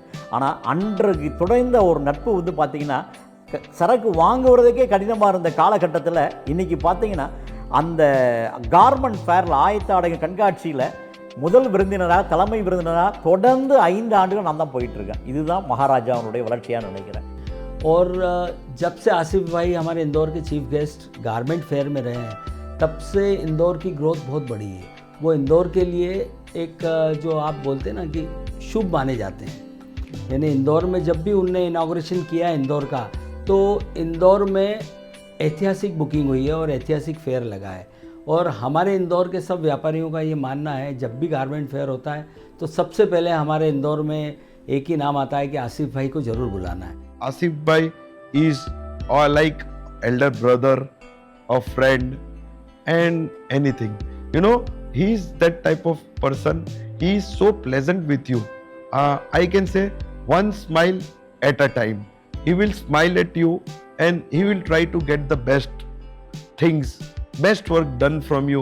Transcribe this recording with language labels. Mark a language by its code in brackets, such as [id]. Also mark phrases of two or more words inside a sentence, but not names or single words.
[ta] ஆனால் அன்றைக்கு தொடர்ந்த ஒரு நட்பு வந்து பார்த்திங்கன்னா சரக்கு வாங்குவதற்கே கடினமாக இருந்த காலகட்டத்தில் இன்றைக்கி பார்த்திங்கன்னா அந்த [en] garment fair [ta] ஆயத்த ஆடை கண்காட்சியில் முதல் விருந்தினராக தலைமை விருந்தினராக தொடர்ந்து 5 ஆண்டுகள் நான் தான் போயிட்டுருக்கேன். இதுதான் மகாராஜாவுடைய வளர்ச்சியாக நினைக்கிறேன். [hi] और जब से आसिफ भाई हमारे इंदौर के [en] chief guest garment fair [hi] में रहे हैं तब से इंदौर की ग्रोथ बहुत बढ़ी है. वो इंदौर के लिए एक जो आप बोलते हैं ना कि शुभ माने जाते हैं. यानी इंदौर में जब भी उनने इनाग्रेशन किया इंदौर का तो इंदौर में ऐतिहासिक बुकिंग हुई है और ऐतिहासिक फेयर लगा है. और हमारे इंदौर के सब व्यापारियों का ये मानना है जब भी गारमेंट फेयर होता है तो सबसे पहले हमारे इंदौर में एक ही नाम आता है कि आसिफ भाई को ज़रूर बुलाना है. [en] Asif Bhai is like elder brother, a friend, and anything. You know, he is that type of person. He is so pleasant with you. I can say one smile at a time. He will smile at you and he will try to get the best things, best work done from you.